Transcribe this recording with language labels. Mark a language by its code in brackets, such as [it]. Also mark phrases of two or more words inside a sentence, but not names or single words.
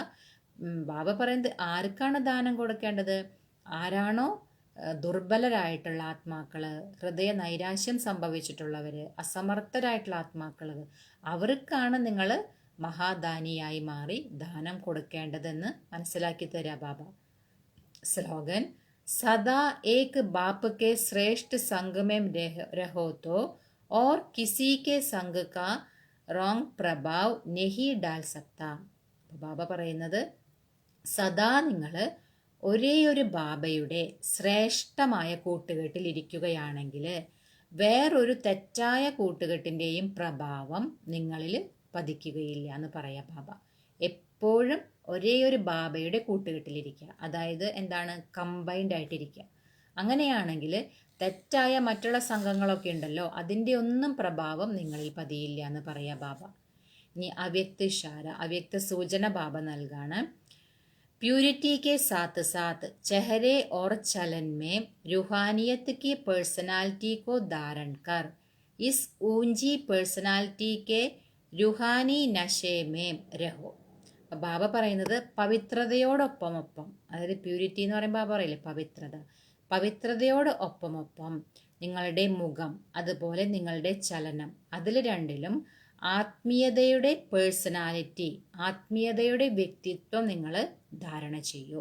[ml] ബാബ പറയുന്നത് ആർക്കാണ് ദാനം കൊടുക്കേണ്ടത്, ആരാണോ ദുർബലരായിട്ടുള്ള ആത്മാക്കൾ, ഹൃദയ നൈരാശ്യം സംഭവിച്ചിട്ടുള്ളവർ, അസമർത്ഥരായിട്ടുള്ള ആത്മാക്കൾ, അവർക്കാണ് നിങ്ങൾ മഹാദാനിയായി മാറി ദാനം കൊടുക്കേണ്ടതെന്ന് മനസ്സിലാക്കി തരാ ബാബ. [hi] स्लोगन, सदा एक बाप के श्रेष्ठ संग में रहो तो और किसी के संग का रॉन्ग प्रभाव नहीं डाल सकता. [ml] ബാബ പറയുന്നത്, സദാ നിങ്ങൾ ഒരേ ഒരു ബാബയുടെ ശ്രേഷ്ഠമായ കൂട്ടുകെട്ടിൽ ഇരിക്കുകയാണെങ്കിൽ വേറൊരു തെറ്റായ കൂട്ടുകെട്ടിൻ്റെയും പ്രഭാവം നിങ്ങളിൽ പതിക്കുകയില്ല എന്ന് പറയാം ബാബ. എപ്പോഴും ഒരേ ഒരു ബാബയുടെ കൂട്ടുകെട്ടിലിരിക്കുക, അതായത് എന്താണ്, കമ്പൈൻഡ് ആയിട്ടിരിക്കുക. അങ്ങനെയാണെങ്കിൽ തെറ്റായ മറ്റുള്ള സംഘങ്ങളൊക്കെ ഉണ്ടല്ലോ, അതിൻ്റെ ഒന്നും പ്രഭാവം നിങ്ങളിൽ പതിയില്ല എന്ന് പറയാം ബാബ. ഇനി അവ്യക്ത ഇഷാര, അവ്യക്ത സൂചന ബാബ നൽകാണ്. [hi] प्यूरिटी के साथ साथ चेहरे और चलन में रूहानियत की पर्सनालिटी को धारण कर इस ऊंची पर्सनालिटी के रूहानी नशे में रहो. [ml] അപ്പം ബാബ പറയുന്നത് പവിത്രതയോടൊപ്പം, അതായത് പ്യൂരിറ്റി എന്ന് പറയുമ്പോൾ ബാബ പറയില്ലേ പവിത്രത, പവിത്രതയോട് ഒപ്പം നിങ്ങളുടെ മുഖം, അതുപോലെ നിങ്ങളുടെ ചലനം, അതിൽ രണ്ടിലും ആത്മീയതയുടെ പേഴ്സണാലിറ്റി, ആത്മീയതയുടെ വ്യക്തിത്വം നിങ്ങൾ ധാരണ ചെയ്യൂ.